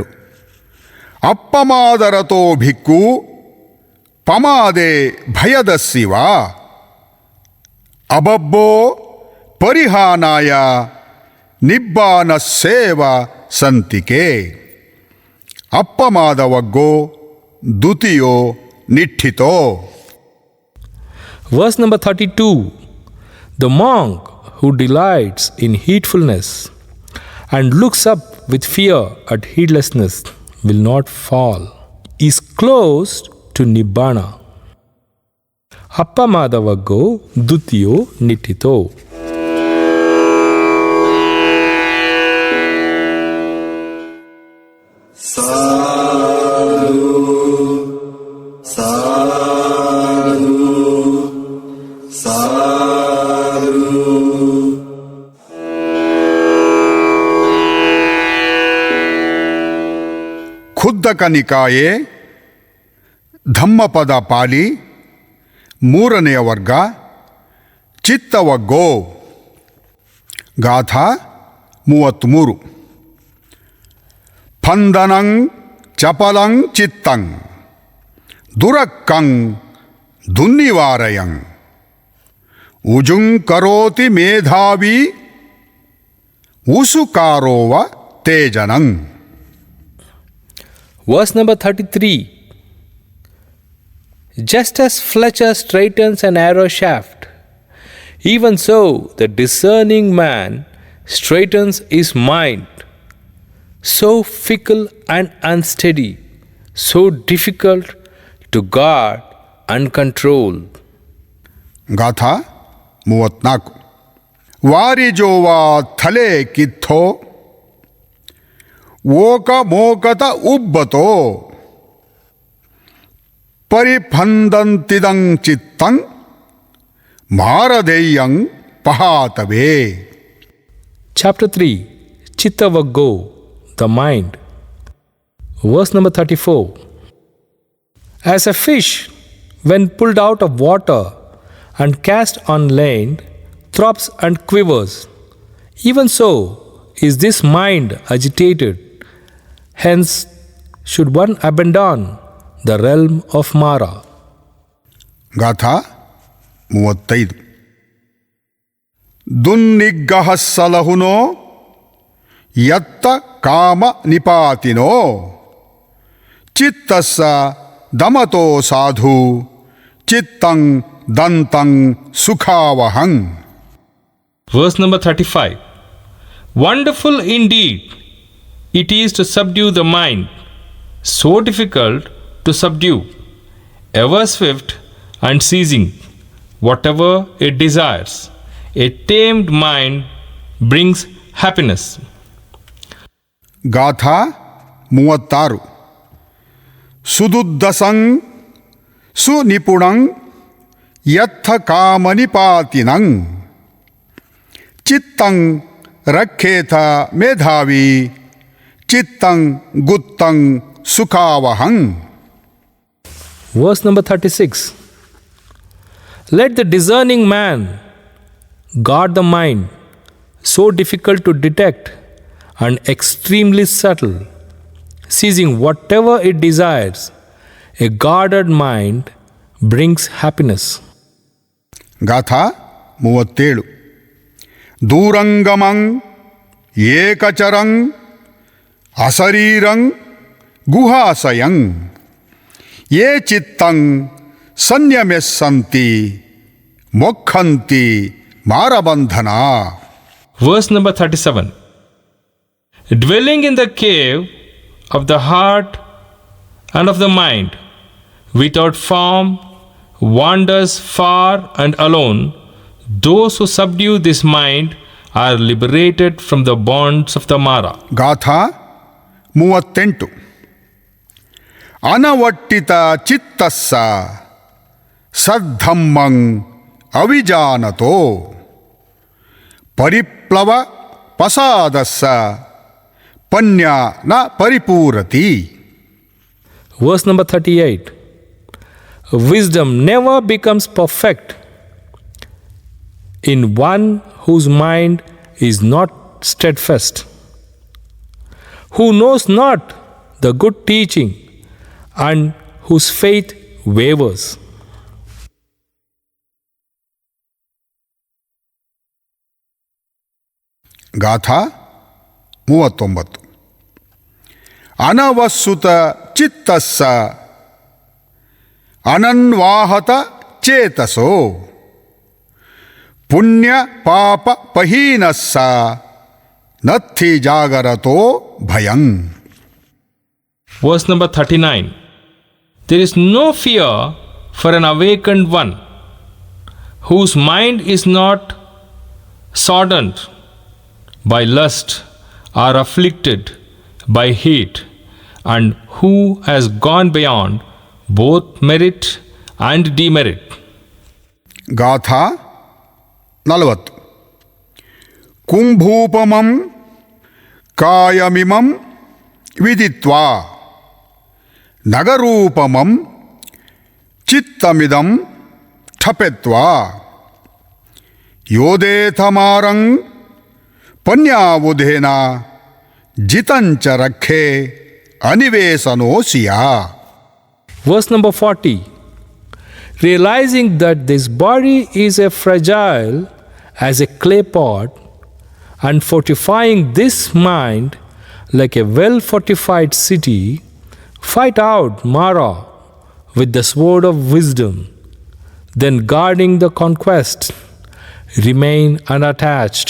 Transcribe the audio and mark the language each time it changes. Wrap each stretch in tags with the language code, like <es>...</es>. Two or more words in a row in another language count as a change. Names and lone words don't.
<pi>ಅಪ್ಪಮಾದರತೋ ಭಿಕ್ಕು ಪಮಾದೆ ಭಯದಸ್ಸಿವ ಅಬಬ್ಬೋ ಪರಿಹಾನಾಯ ನಿಬ್ಬಾನ ಸೇವ ಸಂತಿಕೆ. ಅಪ್ಪಮಾದವಗ್ಗೋ ದುತಿಯೋ ನಿಠಿತೋ.</pi> <en>Verse number 32. The monk who delights in heedfulness and looks up with fear at heedlessness will not fall, is close to Nibbana.</en> <pi>Appamadavaggo dutiyo nittito. Sadhu, sadhu, sadhu.</pi> <kn>ಖುದ್ದಕ ನಿಕಾಯೆ ಧಮ್ಮಪದ ಪಾಲಿ 3ನೆಯ ವರ್ಗ ಚಿತ್ತವಗ್ಗೋ. ಗಾಥಾ 33.</kn> <pi>ಫಂದನಂ ಚಪಲಂ ಚಿತ್ತಂ ದುರಕ್ಕಂ ದುನ್ನಿವಾರಯಂ ಉಜುಂ ಕರೋತಿ ಮೇಧಾವಿ ಉಸುಕಾರೋವ ತೇಜನಂ.</pi> <en>Verse number 33. Just as Fletcher straightens an arrow shaft, even so the discerning man straightens his mind. So fickle and unsteady, so difficult to guard and control.</en> <kn>ಗಾಥಾ 34.</kn> <pi>ವಾರಿಜೋವಾ ಥಲೆ ಕಿಥೋ ಓಕ ಮೋಕತ ಉಬ್ಬತೋ ಪರಿಫಂದಂತಿದಂ ಚಿತ್ತಂ ಮಾರದೆಯ್ಯಂ ಪಹಾತವೇ.</pi> <en>Chapter 3. Chittavaggo, the mind. Verse number 34. As a fish, when pulled out of water and cast on land, throbs and quivers, even so is this mind agitated. Hence, should one abandon the realm of Mara.</en> <kn>ಗಾಥಾ 35.</kn> <pi>ದುನ್ನಿಗ್ಗಹ ಸಲಹುನೋ ಯತ್ತ ಕಾಮ ನಿಪಾತಿನೋ ಚಿತ್ತಸ್ಸ ದಮತೋ ಸಾಧು ಚಿತ್ತಂ ದಂತಂ ಸುಖಾವಹಂ.</pi> <en>Verse number 35. Wonderful indeed it is to subdue the mind, so difficult to subdue, ever swift and seizing whatever it desires. A tamed mind brings happiness.</en> <kn>ಗಾಥಾ 36.</kn> <pi>ಸುದುದ್ದಸಂ ಸುನಿಪುಣಂ ಯತ್ಥ ಕಾಮನಿಪಾತಿನಂ ಚಿತ್ತಂ ರಕ್ಷೇಥ ಮೇಧಾವಿ ಚಿತ್ತಂ ಗುತ್ತಂ ಸುಖಾವಹಂ.</pi> <en>Verse number 36. Let the discerning man guard the mind, so difficult to detect and extremely subtle, seizing whatever it desires. A guarded mind brings happiness.</en> <kn>ಗಾಥಾ 37.</kn> <pi>ದೂರಂಗಮಂ ಏಕಚರಂ ಅಸರೀರಂ ಗುಹಾಸಯಂ ಯೇ ಚಿತ್ತಂ ಸಂಯಮೆಸ್ಸಂತಿ ಮೊಕ್ಕಂತಿ ಮಾರಬಂಧನ.</pi> <en>Verse number 37. Dwelling in the cave of the heart and of the mind, without form, wanders far and alone, those who subdue this mind are liberated from the bonds of the Mara.</en> <kn>ಗಾಥಾ 38.</kn> <pi>ಅನವಟ್ಟಿತ ಚಿತ್ತಸ್ಸ ಸದ್ಧಮ್ಮಂ ಅವಿಜಾನತೋ ಪರಿಪ್ಲವ ಪಸಾದಸ್ಸ ಪನ್ಯ ನ ಪರಿಪೂರತಿ.</pi> <en>Verse number 38. Wisdom never becomes perfect in one whose mind is not steadfast. who knows not the good teaching and whose faith wavers.</en> <pi>ಗಾಥಾ 39 ಅನವಸ್ಸುತ ಚಿತ್ತಸ್ಸ ಅನನ್ವಾಹತ ಚೇತಸೋ ಪುಣ್ಯ ಪಾಪ ಪಹೀನಸ್ಸ ನತ್ಥಿ ಜಾಗರತೋ ಭಯಂ.</pi> <en>Verse number 39. There is no fear for an awakened one whose mind is not soddened by lust or afflicted by hate, and who has gone beyond both merit and demerit.</en> <pi>ಗಾಥಾ 40 ಕುಂಭೂಪಮಂ ಕಾಯಮಿಮಂ ವಿದಿತ್ವಾ ನಗರೂಪಮಂ ಚಿತ್ತಮಿದಂ ಠಪೆತ್ವಾ ಯೋದೇಥಮಾರಂ ಪನ್ಯಾವುಧೇನ ಜಿತಂಚ ರಕ್ಷೆ ಅನಿವೇಶನೋಸಿಯಾ.</pi> <en>Verse number 40. Realizing that this body is as fragile as a clay pot, and fortifying this mind like a well-fortified city, fight out Mara with the sword of wisdom, then guarding the conquest, remain unattached.</en>